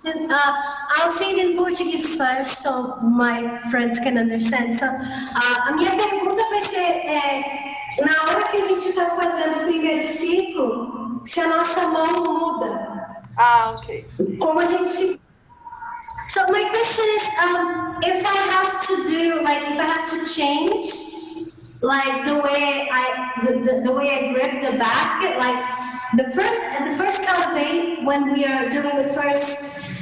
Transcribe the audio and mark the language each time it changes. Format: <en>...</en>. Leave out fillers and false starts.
<en>I'll say it in Portuguese first, so my friends can understand.</en> <pt>So, a minha pergunta vai ser, na hora que a gente está fazendo o primeiro ciclo, se a nossa mão muda.</pt> <en>Ok.</en> <pt>Como a gente se...</pt> <en>So my question is, if I have to do, like, if I have to change, like the way I grip the basket, like the first count of 8 when we are doing the first</en>